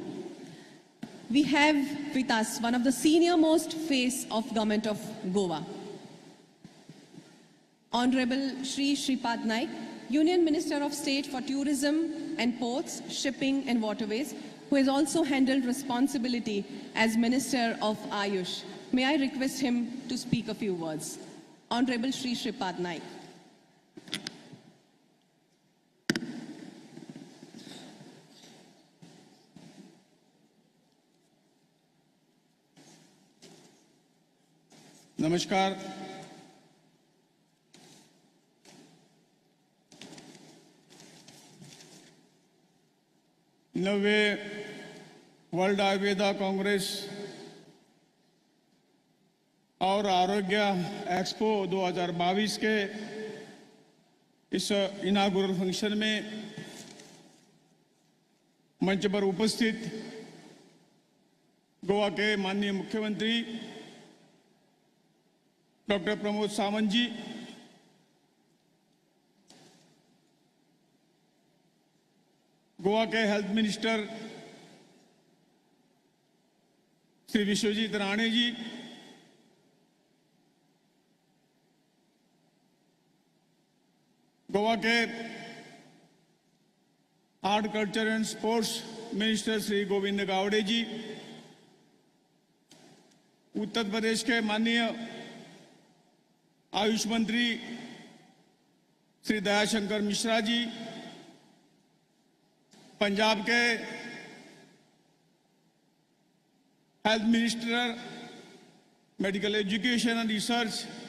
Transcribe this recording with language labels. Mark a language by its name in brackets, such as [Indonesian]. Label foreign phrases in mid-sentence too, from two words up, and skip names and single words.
[English] We have with us one of the senior most face of Government of Goa, Honorable Shri Shripad Naik, Union Minister of State for Tourism and Ports, Shipping and Waterways, who has also handled responsibility as Minister of Ayush. May I request him to speak a few words. Honorable Shri Shripad Naik. [Hindi] नमस्कार। नवे वर्ल्ड आयुर्वेदा कांग्रेस और आरोग्य एक्सपो 2022 के इस [English] inaugural function [Hindi] में मंच पर उपस्थित गोवा के माननीय मुख्यमंत्री डॉक्टर प्रमोद सावंत जी, गोवा के [English] health minister [Hindi] श्री विश्वजीत राणे जी, गोवा के [English] art culture and sports minister [Hindi] श्री गोविंद गावड़े जी, उत्तर प्रदेश के माननीय आयुष मंत्री श्री दयाशंकर मिश्रा जी, पंजाब के [English] health minister, medical education and research